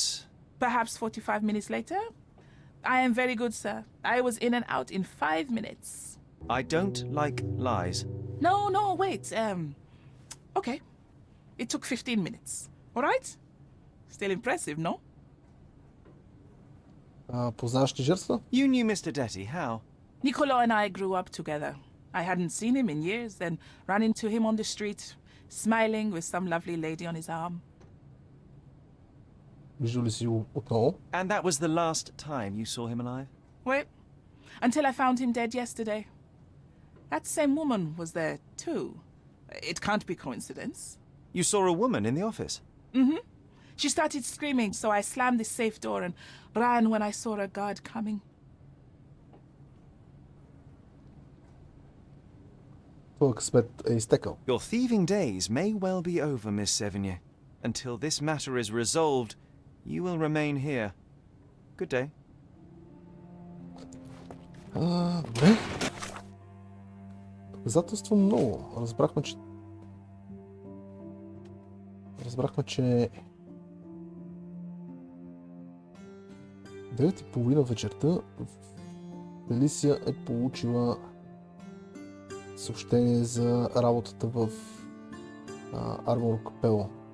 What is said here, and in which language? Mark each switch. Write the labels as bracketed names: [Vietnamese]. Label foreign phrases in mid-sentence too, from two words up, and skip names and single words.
[English] Perhaps 45 minutes later? I am very good, sir. I was in and out in 5 minutes. I don't like lies. No, wait. Okay. It took 15 minutes. All right? Still impressive, no? [Bulgarian] Познаваш ли жертва? [English] You knew Mr. Detti. How? Niccolo and I grew up together. I hadn't seen him in years, then ran into him on the street, smiling with some lovely lady on his arm. [Bulgarian] Виждал ли си го отново? [English] And that was the last time you saw him alive? Wait, until I found him dead yesterday. That same woman was there too. It can't be coincidence. You saw a woman in the office? Mm-hmm. She started screaming, so I slammed the safe door and ran when I saw a guard coming. [Bulgarian] Твоя късмет е изтекал. [English] Your thieving days may well be over, Miss Sevigny. Until this matter is resolved, you will remain here. Good day. [Bulgarian] Добре. Доказателство много. Разбрахме, че 9:30 вечерта Фелисия е получила съобщение за работата в Армор Капело.